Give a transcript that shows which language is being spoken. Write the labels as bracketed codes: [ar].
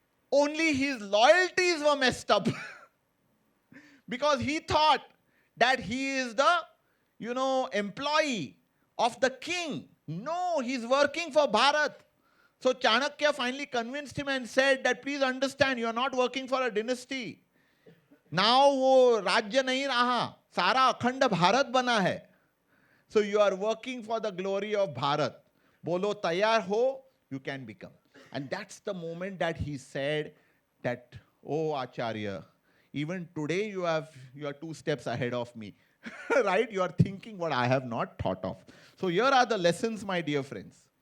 [en] Only his loyalties were messed up. Because he thought that he is the, employee of the king. No, he's working for Bharat. So Chanakya finally convinced him and said that please understand, you are not working for a dynasty. [hi] Now वो राज्य नहीं रहा, सारा अखंड भारत बना है. [en] So you are working for the glory of Bharat. [hi] बोलो तैयार हो, [en] you can become. And that's the moment that he said that, oh Acharya, even today you are 2 steps ahead of me. Right? You are thinking what I have not thought of. So here are the lessons, my dear friends.